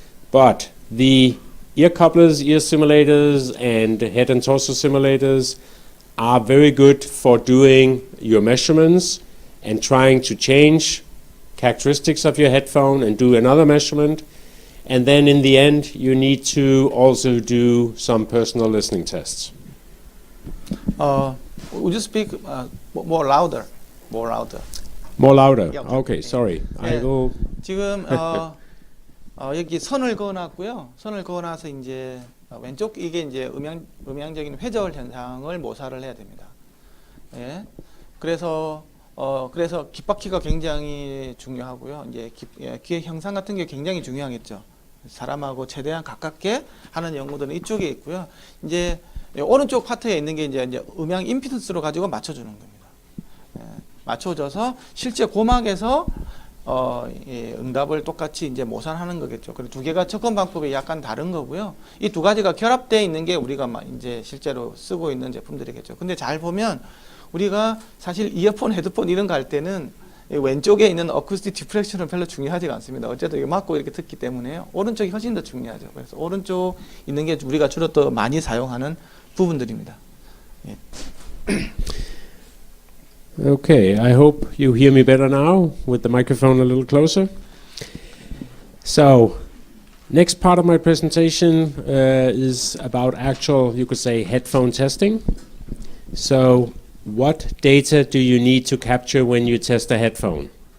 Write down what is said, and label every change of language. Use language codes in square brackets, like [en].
[en] But the ear couplers, ear simulators, and head and torso simulators are very good for doing your measurements and trying to change characteristics of your headphone and do another measurement. And then in the end, you need to also do some personal listening tests. Would you speak more louder? More louder. More louder. Yeah. Okay, sorry. I will. [ko] 지금 여기 선을 그어놨고요. 선을 그어놔서 이제 왼쪽 이게 이제 음향적인 회절 현상을 모사를 해야 됩니다. 예. 그래서 귓바퀴가 굉장히 중요하고요. 이제 귀의 형상 같은 게 굉장히 중요하겠죠. 사람하고 최대한 가깝게 하는 연구들은 이쪽에 있고요. 이제 오른쪽 파트에 있는 게 이제 음향 임피던스로 가지고 맞춰주는 겁니다. 예. 맞춰줘서 실제 고막에서 응답을 똑같이 이제 모산하는 거겠죠. 그리고 두 개가 접근 방법이 약간 다른 거고요. 이 두 가지가 결합되어 있는 게 우리가 이제 실제로 쓰고 있는 제품들이겠죠. 근데 잘 보면 우리가 사실 이어폰, 헤드폰 이런 거 할 때는 왼쪽에 있는 어쿠스틱 디프렉션은 별로 중요하지가 않습니다. 어쨌든 맞고 이렇게 듣기 때문에 오른쪽이 훨씬 더 중요하죠. 그래서 오른쪽 있는 게 우리가 주로 더 많이 사용하는 부분들입니다. 예. [en] Okay, I hope you hear me better now with the microphone a little closer. So, next part of my presentation is about actual, you could say, headphone testing. So, what data do you need to capture when you test a headphone?